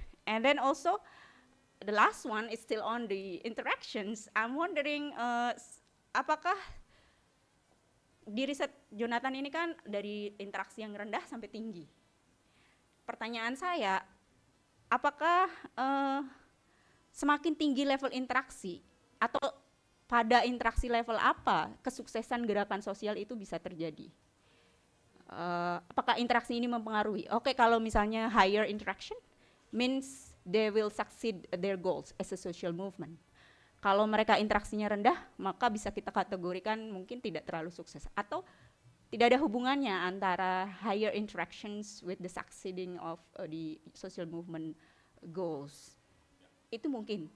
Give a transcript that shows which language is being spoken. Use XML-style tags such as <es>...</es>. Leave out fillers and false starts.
<en>And then also the last one is still on the interactions. I'm wondering</en> <id>apakah di riset Jonathan ini kan dari interaksi yang rendah sampai tinggi. Pertanyaan saya, apakah semakin tinggi level interaksi atau pada interaksi level apa kesuksesan gerakan sosial itu bisa terjadi? Apakah interaksi ini mempengaruhi? Oke, kalau misalnya</id> <en>higher interaction means they will succeed their goals as a social movement.</en> <id>Kalau mereka interaksinya rendah, maka bisa kita kategorikan mungkin tidak terlalu sukses, atau tidak ada hubungannya antara</id> <en>higher interactions with the succeeding of the social movement goals.</en> <id>Itu mungkin.</id>